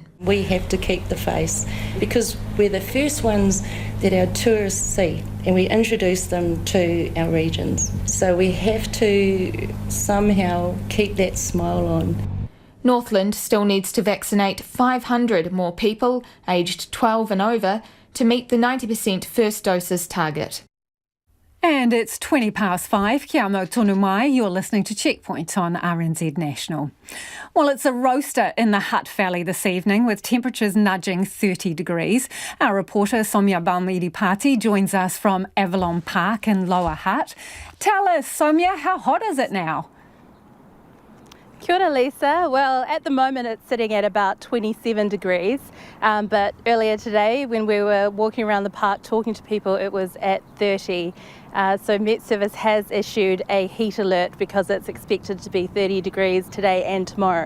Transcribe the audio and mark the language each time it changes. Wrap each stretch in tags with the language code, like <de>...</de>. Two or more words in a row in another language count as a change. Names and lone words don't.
<en>We have to keep the face because we're the first ones that our tourists see and we introduce them to our regions. So we have to somehow keep that smile on. Northland still needs to vaccinate 500 more people aged 12 and over to meet the 90% first doses target. And it's 5:20.</en> <mi>Kia amo tonu mai.</mi> <en>You're listening to Checkpoint on RNZ National. Well, it's a roaster in the Hutt Valley this evening with temperatures nudging 30 degrees. Our reporter Somya Balmidi-Pati joins us from Avalon Park in Lower Hutt. Tell us, Somya, how hot is it now?</en> <mi>Kia ora, Lisa.</mi> <en>Well, at the moment it's sitting at about 27 degrees, but earlier today when we were walking around the park talking to people, it was at 30. So Met Service has issued a heat alert because it's expected to be 30 degrees today and tomorrow.</en>